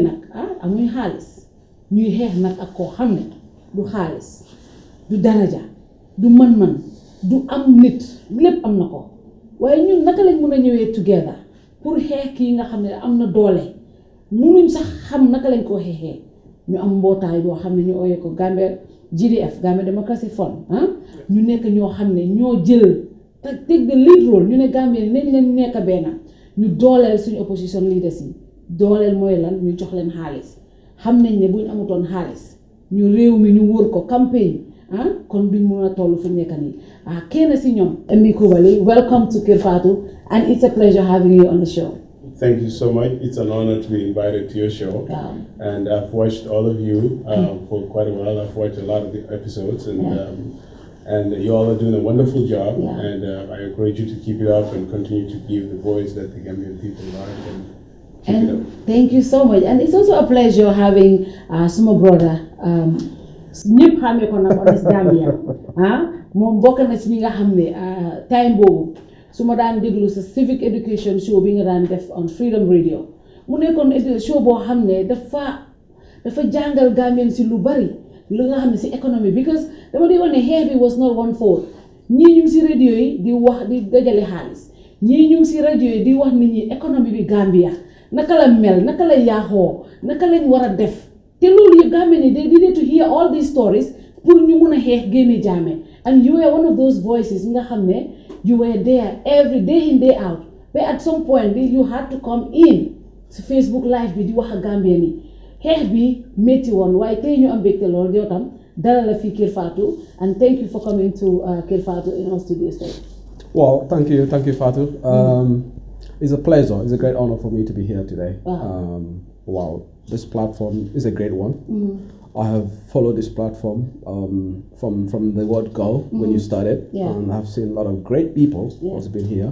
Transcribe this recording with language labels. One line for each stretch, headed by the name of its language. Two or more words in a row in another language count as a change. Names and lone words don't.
Wolof: nag amuñ xaalis ñuy xeex nag ak koo xam ne du xaalis du daraja du man-man du am nit lépp am na ko waaye ñun naka lañ mën a ñëwee together pour xeex kii nga xam ne am na doole mënuñ sax xam naka lañ ko xeexee ñu am mbootaay boo xam ne ñu ooyee ko Gambia GDF Gambia Democracy Fund ñu nekk ñoo xam ne ñoo jël te
English: take the lead role
Wolof: ñu ne Gambia nañ leen nekk benn ñu dooleel suñu
English: opposition leaders
Wolof: yi dooleel mooy lan ñu jox leen xaalis xam nañ ne buñ amutoon xaalis ñu réew mi ñu wër ko campagne kon duñ mën a toll fu nekk nii kenn si ñoom Mbi Kubali,
English: welcome to KERR FATOU and it's a pleasure having you on the show. Thank you so much. It's an honor to be invited to your show. And I've watched all of you for quite a while. I've watched a lot of the episodes, and you all are doing a wonderful job. And I encourage you to keep it up and continue to give the voice that the Gambian people want. And thank you so much. And it's also a pleasure having Sumo brother,
Wolof: ñëpp xamee ko nag Honest Gambia moom bokk na ci ñi nga xam ne time boobu su ma daan déglu sa
English: civic education show
Wolof: bi nga daan def on Freedom Radio mu nekkoon show boo xam ne dafa jàngal Gambian si lu bari lu nga xam ne si économie because dama di wax ne xeex bi
English: was not one fold
Wolof: ñii ñu ngi si radio yi di wax di dajale xaalis ñii ñu ngi si radio yi di wax nit ñi économie bi Gambia naka la mel naka la yaaxoo naka lañ war a def te loolu yëpp Gambian yi
English: they needed to hear all these stories
Wolof: pour ñu mun a xeex génne Jammeh
English: and you were one of those voices
Wolof: nga xam ne
English: you were there every day in day out but at some point you had to come in
Wolof: si Facebook live bi di wax ak Gambian yi xeex bi métti woon waaye tey ñu am mbégte lool yow tam dara la fi KERR FATOU
English: and thank you for coming to KERR FATOU in our studio today. Well, thank you Fatou. It's a pleasure. It's a great honor for me to be here today. Wow, this platform is a great one. I have followed this platform from the word go when you started, and I've seen a lot of great people who's been here.